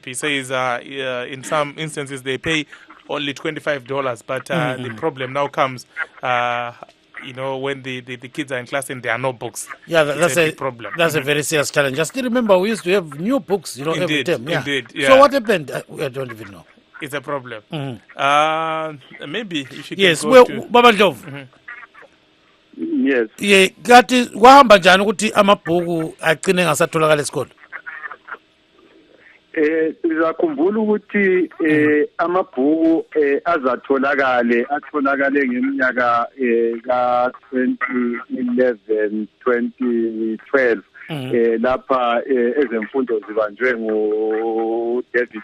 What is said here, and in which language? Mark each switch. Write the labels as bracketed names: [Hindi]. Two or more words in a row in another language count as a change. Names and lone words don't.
[English] He says in some instances they pay only $25, but the problem now comes when the kids are in class and there are no books. Yeah, that's a big problem. That's a very serious challenge. I still remember we used to have new books, every term. Yeah. Indeed, yeah. So what happened? I don't even know. It's a problem. Maybe if you can Yes, go to... Baba Ndlovu. Yes. [North Ndebele] Yeah, ngathi kwahamba njani ukuthi amabhuku agcine ngasatholakala esikolo? Sizakhumbula ukuthi amabhuku atholakale ngeminyaka ka 2011 2012 lapha ezemfundo zibanjwe ngo David